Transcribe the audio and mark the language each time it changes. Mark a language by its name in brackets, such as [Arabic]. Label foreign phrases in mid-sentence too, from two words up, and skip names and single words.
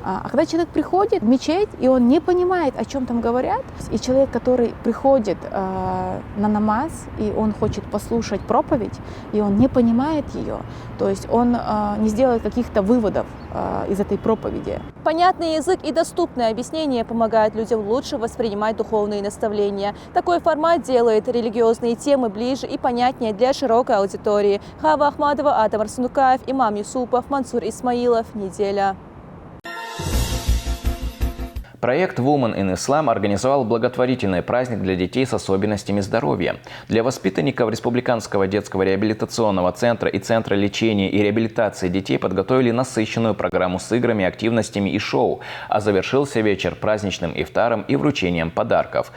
[Russian] А когда человек приходит в мечеть, и он не понимает, о чем там говорят, и человек, который приходит на намаз, и он хочет послушать проповедь, и он не понимает ее, то есть он не сделает каких-то выводов из этой проповеди. Понятный язык и доступное объяснение помогают людям лучше воспринимать духовные наставления. Такой формат делает религиозные темы ближе и понятнее для широкой аудитории. Хава Ахмадова, Адам Арсунукаев, Имам Юсупов, Мансур Исмаилов. Неделя. Проект Women in Islam организовал благотворительный праздник для детей с особенностями здоровья. Для воспитанников Республиканского детского реабилитационного центра и Центра лечения и реабилитации детей подготовили насыщенную программу с играми, активностями и шоу, а завершился вечер праздничным ифтаром и вручением подарков.